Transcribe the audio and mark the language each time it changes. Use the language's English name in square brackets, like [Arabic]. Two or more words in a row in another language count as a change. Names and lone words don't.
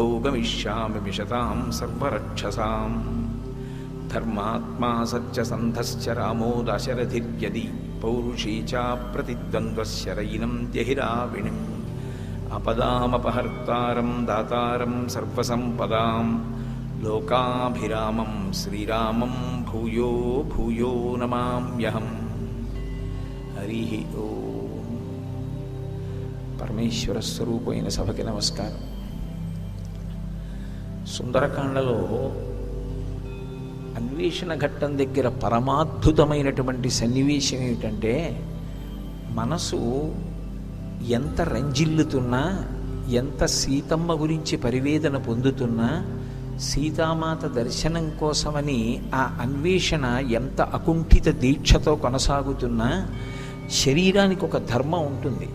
[Sanskrit] गमिष्यामि विशतां सर्वरक्षसाम् धर्मात्मा सत्यसन्धश्च रामो दाशरथिर्यदि पौरुषी च प्रतिद्वन्द्वस्य रयिनं त्यहिराविणिम् अपदामपहर्तारं दातारं सर्वसम्पदां लोकाभिरामं श्रीरामं भूयो भूयो नमाम्यहम् हरि ओम [Telugu] పరమేశ్వర స్వరూపమైన సభకి నమస్కారం. సుందరకాండలో అన్వేషణ ఘట్టం దగ్గర పరమాద్భుతమైనటువంటి సన్నివేశం ఏమిటంటే, మనసు ఎంత రంజిల్లుతున్నా, ఎంత సీతమ్మ గురించి పరివేదన పొందుతున్నా, సీతామాత దర్శనం కోసమని ఆ అన్వేషణ ఎంత అకుంఠిత దీక్షతో కొనసాగుతున్నా, శరీరానికి ఒక ధర్మం ఉంటుంది.